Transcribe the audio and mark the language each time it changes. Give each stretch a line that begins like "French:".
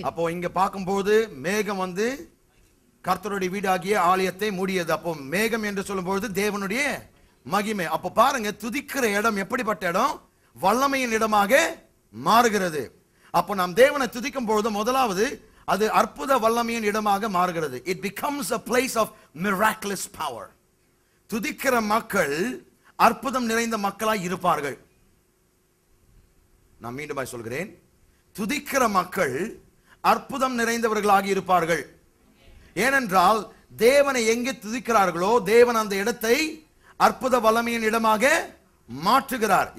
Tamil: அப்போ இங்க பார்க்கும்போது மேகம் வந்து கர்த்தருடைய வீடாகிய ஆலயத்தை மூடியது. அப்போ மேகம் என்று சொல்லும்போது தேவனுடைய மகிமை. அப்போ பாருங்க, துதிக்கிற இடம் எப்படிப்பட்ட இடம்? வல்லமையின் இடமாக மாறுகிறது. அப்போ நாம் தேவனை துதிக்கும் பொழுது முதலாவது அது அற்புத வல்லமையின் இடமாக மாறுகிறது.
English: It becomes a place of miraculous power.
Tamil: துதிக்கிற மக்கள் அற்புதம் நிறைந்த மக்களாய் இருப்பார்கள். நான் மீண்டும் சொல்கிறேன், துதிக்கிற மக்கள் அற்புதம் நிறைந்தவர்களாக இருப்பார்கள். ஏனென்றால் தேவனை எங்கே துதிக்கிறார்களோ தேவன் அந்த இடத்தை அற்புத வல்லமையின் இடமாக மாற்றுகிறார்.